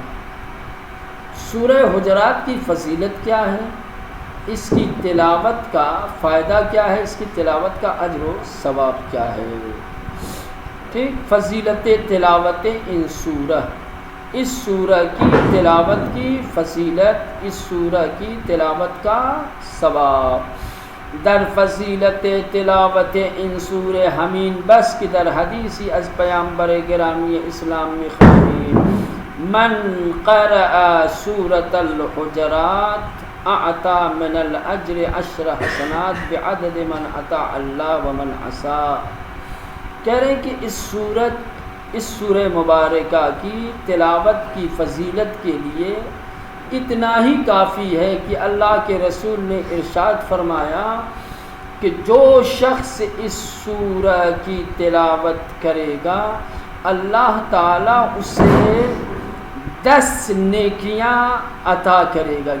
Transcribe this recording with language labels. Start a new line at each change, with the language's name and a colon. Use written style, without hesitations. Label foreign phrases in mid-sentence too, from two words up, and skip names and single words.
Urdu: سورہ حجرات کی فضیلت کیا ہے، اس کی تلاوت کا فائدہ کیا ہے، اس کی تلاوت کا اجر و ثواب کیا ہے، ٹھیک۔
Persian: فضیلت تلاوت ان سورہ،
Urdu: اس سورہ کی تلاوت کی فضیلت، اس سورہ کی تلاوت کا ثواب۔
Persian: در فضیلت تلاوت این سوره همین بس که در حدیثی از پیامبر گرامی اسلام می‌خوانیم
Arabic: من قرأ سورة الحجرات اعطى من الاجر 10 حسنات بعدد من اطاع اللہ ومن عصى.
Urdu: کہہ رہے ہیں کہ اس سورہ مبارکہ کی تلاوت کی فضیلت کے لیے اتنا ہی کافی ہے کہ اللہ کے رسول نے ارشاد فرمایا کہ جو شخص اس سورہ کی تلاوت کرے گا اللہ تعالیٰ اسے 10 نیکیاں عطا کرے گا.